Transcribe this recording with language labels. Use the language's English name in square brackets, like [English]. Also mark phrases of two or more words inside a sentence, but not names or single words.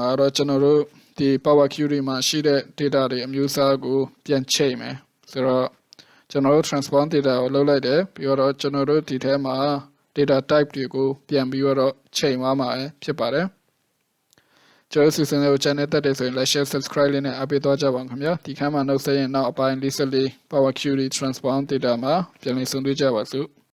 [Burmese] တော့ကျွန်တော်တို့ဒီ [English] power query [Burmese] မှာရှိတဲ့ data တွေအမျိုးအစားကိုပြန်ချိန်မယ်ဆိုတော့ကျွန်တော်တို့ [English] transform data [Burmese] ကိုလုပ်လိုက်တယ်ပြီးတော့ကျွန်တော်တို့ဒီထဲမှာ [English] data type [Burmese] တွေကိုပြန်ပြီးတော့ချိန်သွားမှာဖြစ်ပါတယ်ကျွန်တော်စီစဉ်တဲ့ channel တက်တယ်ဆိုရင် [English] like share subscribe [Burmese] လေးနဲ့အားပေးသွားကြပါဦးခင်ဗျာဒီခန်းမှာနောက်ဆက်ရင်နောက်အပိုင်း44 [English] power query transform data [Burmese] မှာပြန်လည်ဆုံတွေ့ကြပါစို့